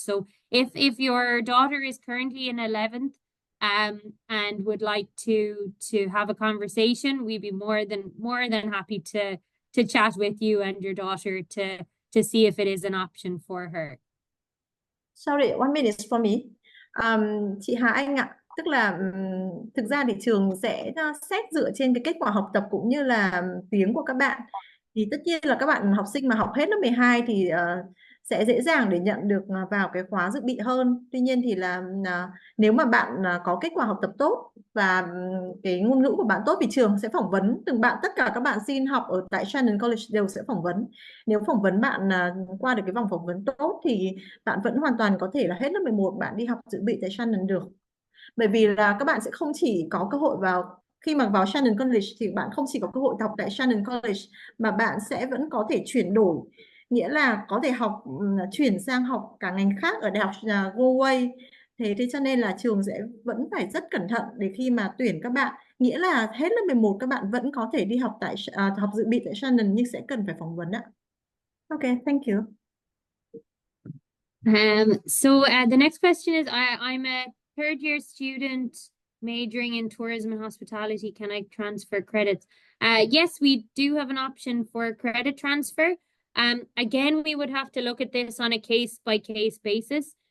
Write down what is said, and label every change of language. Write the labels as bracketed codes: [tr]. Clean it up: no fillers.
[en] So if your daughter is currently in 11th and would like to have a conversation, we'd be more than happy to chat with you and your daughter to see if it is an option for her. Sorry, 1 minute for me. [vi] Chị Hà Anh ạ, tức là thực ra thì trường sẽ xét dựa trên cái kết quả học tập cũng như là tiếng của các bạn. Thì tất nhiên là các bạn học sinh mà học hết lớp 12 thì sẽ dễ dàng để nhận được vào cái khóa dự bị hơn. Tuy nhiên thì là nếu mà bạn có kết quả học tập tốt và cái ngôn ngữ của bạn tốt thì trường sẽ phỏng vấn từng bạn. Tất cả các bạn xin học ở tại Shannon College đều sẽ phỏng vấn. Nếu phỏng vấn bạn qua được cái vòng phỏng vấn tốt thì bạn vẫn hoàn toàn có thể là hết lớp 11 bạn đi học dự bị tại Shannon được. Bởi vì là các bạn sẽ không chỉ có cơ hội khi mà vào Shannon College thì bạn không chỉ có cơ hội học tại Shannon College mà bạn sẽ vẫn có thể chuyển đổi, nghĩa là có thể chuyển sang học cả ngành khác ở đại học Galway. Thế cho nên là trường sẽ vẫn phải rất cẩn thận để khi mà tuyển các bạn, nghĩa là hết lớp 11 các bạn vẫn có thể đi học học dự bị tại Shannon nhưng sẽ cần phải phỏng vấn ạ. [en] Okay, thank you. So the next question is, I'm a third year student majoring in tourism and hospitality. Can I transfer credits? Yes, we do have an option for credit transfer. Again, we would have to look at this on a case by case basis.